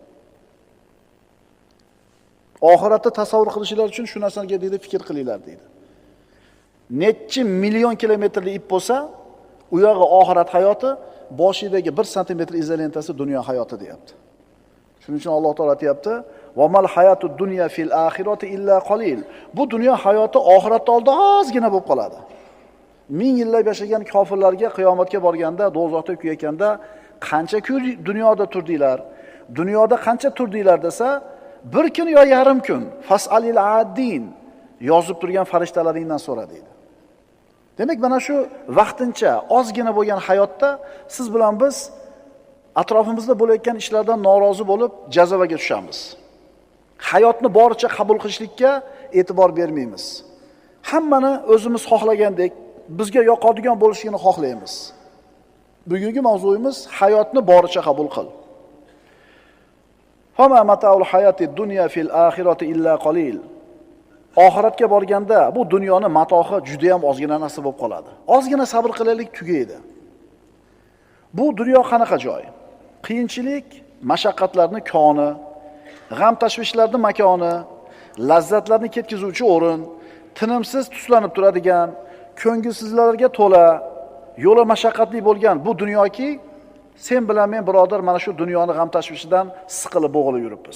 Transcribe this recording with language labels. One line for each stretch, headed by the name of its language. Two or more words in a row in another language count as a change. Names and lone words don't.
Uzbek: Oxiratda tasavvur qilishinglar uchun shu narsaga deydi fikr qilinglar, deydi. Necha million kilometrli ip bo'lsa, u yog'i oxirat hayoti, boshidagi 1 santimetr izolentasi dunyo hayoti, deyapti. Shuning uchun Alloh taolo aytayapti:
Arabic: "وما الحياة الدنيا في الآخرة إلا قليل."
Uzbek: Bu dunyo hayoti oxiratda oldin ozgina bo'lib qoladi. ming yillab yashagan kofirlarga qiyomatga borganda, do'zaxda kuyayotganda qancha kun dunyoda turdinglar? Dunyoda qancha turdinglar desa, bir kun yo yarim kun.
Arabic: فاسأل العادين
Uzbek: yozib turgan farishtalaringdan so'ra deydi. Demak, mana shu vaqtincha ozgina bo'lgan hayotda siz bilan biz atrofimizda bo'layotgan ishlardan norozi bo'lib jazavaga tushamiz. Hayotni boricha qabul qilishlikka e'tibor bermaymiz. Hammani o'zimiz xohlagandek, bizga yoqadigan bo'lishini xohlaymiz. Bugungi mavzuyimiz hayotni boricha qabul qil.
Arabic: فما متاع الحياة الدنيا في الآخرة إلا قليل.
Uzbek: Oxiratga borganda bu dunyoni matohi juda ham ozgina narsa bo'lib qoladi. Ozgina sabr qilaylik, tugaydi. Bu dunyo qanaqa joy? Qiyinchilik, mashaqqatlarning koni, g'am tashvishlarning makoni, lazzatlarni ketkizuvchi o'rin, tinimsiz tuslanib turadigan, ko'ngilsizlarga to'la, yo'li mashaqqatli bo'lgan bu dunyoki, sen bilan men birodar mana shu dunyoni g'am tashvishidan siqilib bo'g'ilib yuribmiz.